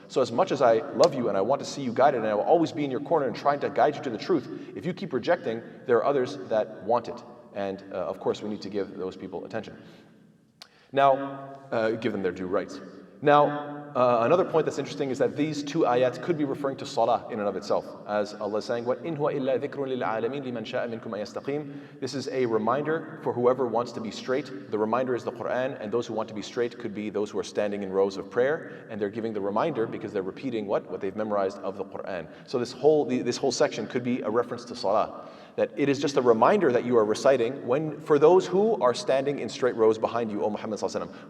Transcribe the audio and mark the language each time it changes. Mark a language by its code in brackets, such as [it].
[en] So as much as I love you and I want to see you guided and I will always be in your corner and trying to guide you to the truth, if you keep rejecting, there are others that want it. And of course we need to give those people attention. Now, give them their due rights. Now, another point that's interesting is that these two ayats could be referring to salah in and of itself. As Allah is saying, [ar] وَإِنْ هُوَ إِلَّا ذِكْرٌ لِلْعَالَمِينَ لِمَنْ شَاءَ مِنْكُمْ أَنْ يَسْتَقِيمَ. [en] This is a reminder for whoever wants to be straight. The reminder is the Quran, and those who want to be straight could be those who are standing in rows of prayer, and they're giving the reminder because they're repeating what they've memorized of the Quran. So this whole section could be a reference to salah. That it is just a reminder that you are reciting for those who are standing in straight rows behind you, O Muhammad sallallahu alaihi wasallam.